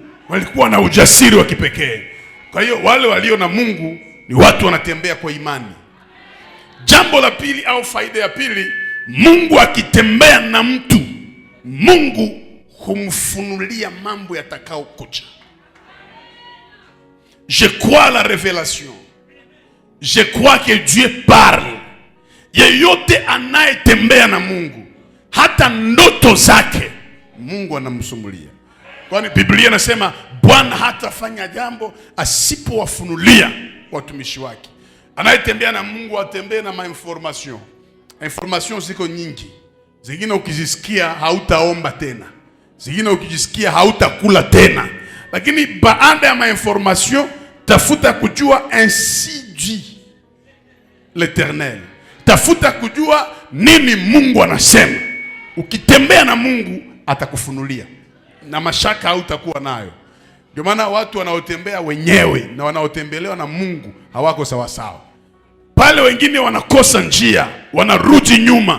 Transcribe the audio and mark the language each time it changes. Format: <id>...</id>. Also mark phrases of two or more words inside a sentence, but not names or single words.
<sw>Walikuwa na ujasiri wa kipekee. Kwa hiyo wale walio na Mungu ni watu wanatembea kwa imani. Jambo la pili au faida ya pili, Mungu akitembea na mtu, Mungu humfunulia mambo yatakao kuja.</sw> <fr>Je crois la révélation. Je crois que Dieu parle.</fr> <sw>Yeyote anayetembea na Mungu, hata ndoto zake Mungu anamsumulia. Kwani Biblia inasema Bwana hatafanya jambo asipowafunulia watumishi wake. Anayetembea na Mungu atembee na information. Information ziko nyingi. Zingine ukizisikia hautaomba tena. Zingine ukijisikia hautakula tena. Lakini baada ya information, tafuta kujua</sw> <fr>ainsi dit l'Éternel.</fr> <sw>Tafuta kujua nini Mungu anasema. Ukitembea na Mungu atakufunulia, na mashaka hautakuwa nayo. Ndio maana watu wanaotembea wenyewe na wanaotembelewa na Mungu hawako sawa sawa. Pale wengine wanakosa njia, wanarudi nyuma.</sw>